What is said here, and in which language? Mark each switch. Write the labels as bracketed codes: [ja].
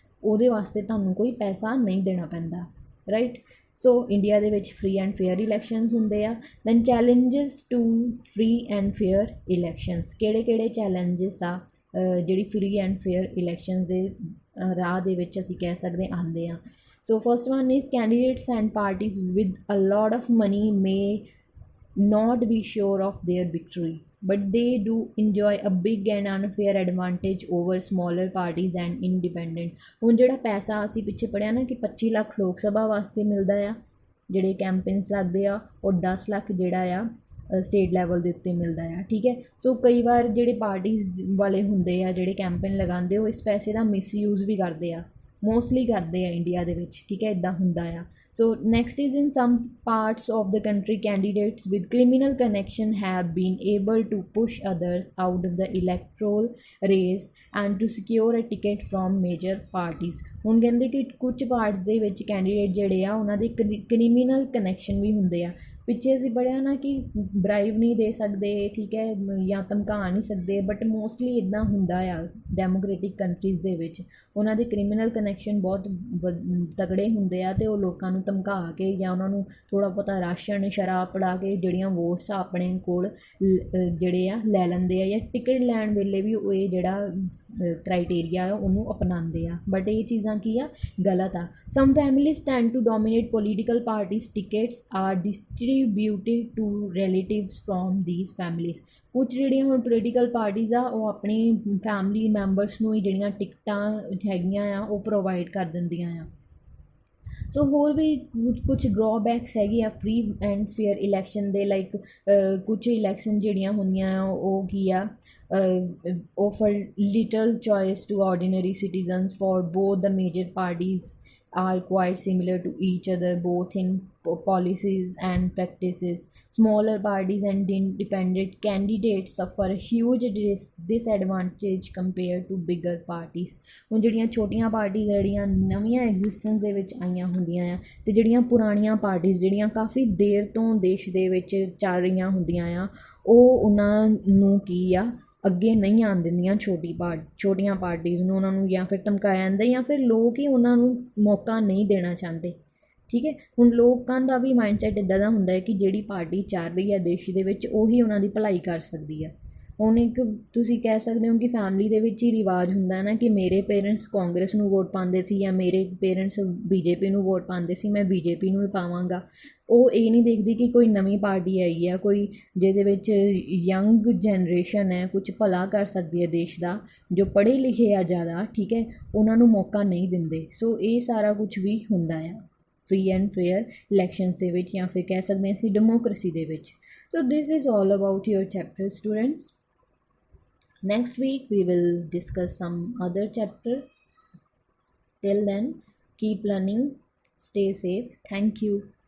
[pa] ਉਹਦੇ ਵਾਸਤੇ ਤੁਹਾਨੂੰ ਕੋਈ ਪੈਸਾ ਨਹੀਂ ਦੇਣਾ ਪੈਂਦਾ, ਰਾਈਟ। ਸੋ ਇੰਡੀਆ ਦੇ ਵਿੱਚ ਫ੍ਰੀ ਐਂਡ ਫੇਅਰ ਇਲੈਕਸ਼ਨਸ ਹੁੰਦੇ ਆ। [en] Then challenges to free and fair elections. [pa] ਕਿਹੜੇ ਕਿਹੜੇ ਚੈਲੰਜਸ ਆ ਜਿਹੜੀ ਫ੍ਰੀ ਐਂਡ ਫੇਅਰ ਇਲੈਕਸ਼ਨਸ ਦੇ ਰਾਹ ਦੇ ਵਿੱਚ ਅਸੀਂ ਕਹਿ ਸਕਦੇ ਆਉਂਦੇ ਆ। [en] So first one is candidates and parties with a lot of money may not be sure of their victory, but they do enjoy a big and unfair advantage over smaller parties and independent। [pa] ਹੁਣ ਜਿਹੜਾ ਪੈਸਾ ਅਸੀਂ ਪਿੱਛੇ ਪੜਿਆ ਨਾ ਕਿ 25 ਲੱਖ ਲੋਕ ਸਭਾ ਵਾਸਤੇ ਮਿਲਦਾ ਆ ਜਿਹੜੇ ਕੈਂਪੇਨਸ ਲੱਗਦੇ ਆ, ਔਰ 10 ਲੱਖ ਜਿਹੜਾ ਆ ਸਟੇਟ ਲੈਵਲ ਦੇ ਉੱਤੇ ਮਿਲਦਾ ਆ। ਠੀਕ ਹੈ, ਸੋ ਕਈ ਵਾਰ ਜਿਹੜੇ ਪਾਰਟੀਜ਼ ਵਾਲੇ ਹੁੰਦੇ ਆ, ਜਿਹੜੇ ਕੈਂਪੇਨ ਲਗਾਉਂਦੇ, ਉਹ ਇਸ ਪੈਸੇ ਦਾ ਮਿਸਯੂਜ਼ ਵੀ ਕਰਦੇ ਆ, ਮੋਸਟਲੀ ਕਰਦੇ ਆ ਇੰਡੀਆ ਦੇ ਵਿੱਚ। ਠੀਕ ਹੈ, ਇੱਦਾਂ ਹੁੰਦਾ ਆ। [en] So next is in some parts of the country candidates with criminal connection have been able to push others out of the electoral race and to secure a ticket from major parties। [pa] ਹੁਣ ਕਹਿੰਦੇ ਕਿ ਕੁਝ parts ਦੇ ਵਿੱਚ candidate ਜਿਹੜੇ ਆ ਉਹਨਾਂ ਦੇ ਕ੍ਰਿਮੀਨਲ ਕਨੈਕਸ਼ਨ ਵੀ ਹੁੰਦੇ ਆ। ਪਿੱਛੇ ਅਸੀਂ ਪੜ੍ਹਿਆ ਨਾ ਕਿ ਬਰਾਈਬ ਨਹੀਂ ਦੇ ਸਕਦੇ, ਠੀਕ ਹੈ, ਜਾਂ ਧਮਕਾ ਨਹੀਂ ਸਕਦੇ, ਬਟ ਮੋਸਟਲੀ ਇੱਦਾਂ ਹੁੰਦਾ ਆ ਡੈਮੋਕ੍ਰੇਟਿਕ ਕੰਟਰੀਜ਼ ਦੇ ਵਿੱਚ। ਉਹਨਾਂ ਦੇ ਕ੍ਰਿਮੀਨਲ ਕਨੈਕਸ਼ਨ ਬਹੁਤ ਤਗੜੇ ਹੁੰਦੇ ਆ, ਅਤੇ ਉਹ ਲੋਕਾਂ ਨੂੰ ਧਮਕਾ ਕੇ ਜਾਂ ਉਹਨਾਂ ਨੂੰ ਥੋੜ੍ਹਾ ਬਹੁਤਾ ਰਾਸ਼ਨ ਸ਼ਰਾਬ ਫੜਾ ਕੇ ਜਿਹੜੀਆਂ ਵੋਟਸ ਆ ਆਪਣੇ ਕੋਲ ਜਿਹੜੇ ਆ ਲੈ ਲੈਂਦੇ ਆ, ਜਾਂ ਟਿਕਟ ਲੈਣ ਵੇਲੇ ਵੀ ਉਹ ਇਹ ਜਿਹੜਾ ਕ੍ਰਾਈਟੇਰੀਆ ਆ ਉਹਨੂੰ ਅਪਣਾਉਂਦੇ ਆ। ਬਟ ਇਹ ਚੀਜ਼ਾਂ ਕੀ ਆ, ਗਲਤ ਆ। [en] Some families tend to dominate political parties tickets are distributed to relatives from these families. [pa] ਕੁਝ ਜਿਹੜੀਆਂ ਹੁਣ ਪੋਲੀਟੀਕਲ ਪਾਰਟੀਜ਼ ਆ ਉਹ ਆਪਣੀ ਫੈਮਿਲੀ ਮੈਂਬਰਸ ਨੂੰ ਹੀ ਜਿਹੜੀਆਂ ਟਿਕਟਾਂ ਹੈਗੀਆਂ ਆ ਉਹ ਪ੍ਰੋਵਾਈਡ ਕਰ ਦਿੰਦੀਆਂ ਆ। ਸੋ ਹੋਰ ਵੀ ਕੁਝ ਡਰੋਬੈਕਸ ਹੈਗੇ ਆ ਫ੍ਰੀ ਐਂਡ ਫੇਅਰ ਇਲੈਕਸ਼ਨ ਦੇ, ਲਾਈਕ ਕੁਝ ਇਲੈਕਸ਼ਨ ਜਿਹੜੀਆਂ ਹੁੰਦੀਆਂ ਆ ਉਹ ਕੀ ਆ, [en] offer little choice to ordinary citizens, for both the major parties are quite similar to each other both in policies and practices. Smaller parties and independent candidates suffer a huge disadvantage compared to bigger parties। [pa] ਹੁਣ ਜਿਹੜੀਆਂ ਛੋਟੀਆਂ parties ਜਿਹੜੀਆਂ ਨਵੀਆਂ existence ਦੇ ਵਿੱਚ ਆਈਆਂ ਹੁੰਦੀਆਂ ਆ, ਅਤੇ ਜਿਹੜੀਆਂ ਪੁਰਾਣੀਆਂ ਪਾਰਟੀਜ਼ ਜਿਹੜੀਆਂ ਕਾਫੀ ਦੇਰ ਤੋਂ ਦੇਸ਼ ਦੇ ਵਿੱਚ ਚੱਲ ਰਹੀਆਂ ਹੁੰਦੀਆਂ ਆ, ਉਹ ਉਹਨਾਂ ਨੂੰ ਕੀ ਆ ਅੱਗੇ ਨਹੀਂ ਆਉਣ ਦਿੰਦੀਆਂ ਛੋਟੀਆਂ ਪਾਰਟੀਜ਼ ਨੂੰ। ਉਹਨਾਂ ਨੂੰ ਜਾਂ ਫਿਰ ਧਮਕਾਇਆ ਜਾਂਦਾ, ਜਾਂ ਫਿਰ ਲੋਕ ਹੀ ਉਹਨਾਂ ਨੂੰ ਮੌਕਾ ਨਹੀਂ ਦੇਣਾ ਚਾਹੁੰਦੇ। ਠੀਕ ਹੈ, ਹੁਣ ਲੋਕਾਂ ਦਾ ਵੀ ਮਾਈਂਡਸੈਟ ਇੱਦਾਂ ਦਾ ਹੁੰਦਾ ਹੈ ਕਿ ਜਿਹੜੀ ਪਾਰਟੀ ਚੱਲ ਰਹੀ ਹੈ ਦੇਸ਼ ਦੇ ਵਿੱਚ ਉਹੀ ਉਹਨਾਂ ਦੀ ਭਲਾਈ ਕਰ ਸਕਦੀ ਹੈ। ਹੁਣ ਇੱਕ ਤੁਸੀਂ ਕਹਿ ਸਕਦੇ ਹੋ ਕਿ ਫੈਮਿਲੀ ਦੇ ਵਿੱਚ ਹੀ ਰਿਵਾਜ ਹੁੰਦਾ ਨਾ ਕਿ ਮੇਰੇ ਪੇਰੈਂਟਸ ਕਾਂਗਰਸ ਨੂੰ ਵੋਟ ਪਾਉਂਦੇ ਸੀ, ਜਾਂ ਮੇਰੇ ਪੇਰੈਂਟਸ BJP ਨੂੰ ਵੋਟ ਪਾਉਂਦੇ ਸੀ, ਮੈਂ BJP ਨੂੰ ਹੀ ਪਾਵਾਂਗਾ। ਉਹ ਇਹ ਨਹੀਂ ਦੇਖਦੀ ਕਿ ਕੋਈ ਨਵੀਂ ਪਾਰਟੀ ਆਈ ਹੈ, ਕੋਈ ਜਿਹਦੇ ਵਿੱਚ ਯੰਗ ਜਨਰੇਸ਼ਨ ਹੈ, ਕੁਝ ਭਲਾ ਕਰ ਸਕਦੀ ਹੈ ਦੇਸ਼ ਦਾ, ਜੋ ਪੜ੍ਹੇ ਲਿਖੇ ਆ ਜ਼ਿਆਦਾ, ਠੀਕ ਹੈ, ਉਹਨਾਂ ਨੂੰ ਮੌਕਾ ਨਹੀਂ ਦਿੰਦੇ। ਸੋ ਇਹ ਸਾਰਾ ਕੁਝ ਵੀ ਹੁੰਦਾ ਆ ਫ੍ਰੀ ਐਂਡ ਫੇਅਰ ਇਲੈਕਸ਼ਨਸ ਦੇ ਵਿੱਚ, ਜਾਂ ਫਿਰ ਕਹਿ ਸਕਦੇ ਹਾਂ ਅਸੀਂ ਡੈਮੋਕ੍ਰੇਸੀ ਦੇ ਵਿੱਚ। [en] So this is all about your chapter students. Next week we will discuss some other chapter. Till then, keep learning, stay safe. Thank you.